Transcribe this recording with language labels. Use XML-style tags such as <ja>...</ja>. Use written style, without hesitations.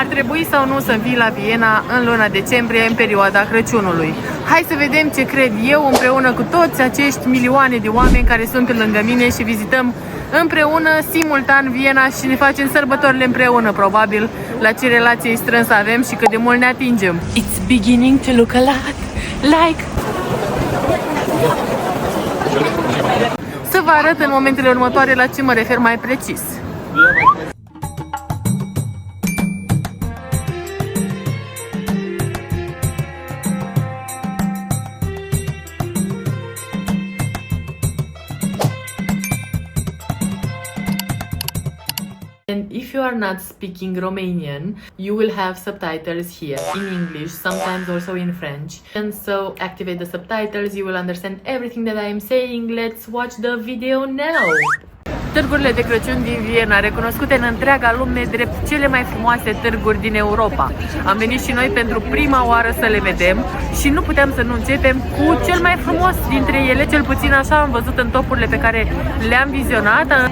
<ro>Ar trebui sau nu să vii la Viena în luna decembrie, în perioada Crăciunului? Hai să vedem ce cred eu împreună cu toți acești milioane de oameni care sunt lângă mine și vizităm împreună, simultan, Viena și ne facem sărbătorile împreună, probabil, la ce relație strânsă avem și cât de mult ne atingem.</ro> <en>It's beginning to look a lot like...</en> <ro>Să vă arăt în momentele următoare la ce mă refer mai precis.</ro> <en>And if you are not speaking Romanian, you will have subtitles here in English, sometimes also in French. And so activate the subtitles, you will understand everything that I am saying. Let's watch the video now!</en> <ro>Târgurile de Crăciun din Viena, recunoscute în întreaga lume drept cele mai frumoase târguri din Europa. Am venit și noi pentru prima oară să le vedem și nu puteam să nu începem cu cel mai frumos dintre ele, cel puțin așa am văzut în topurile pe care le-am vizionat.</ro>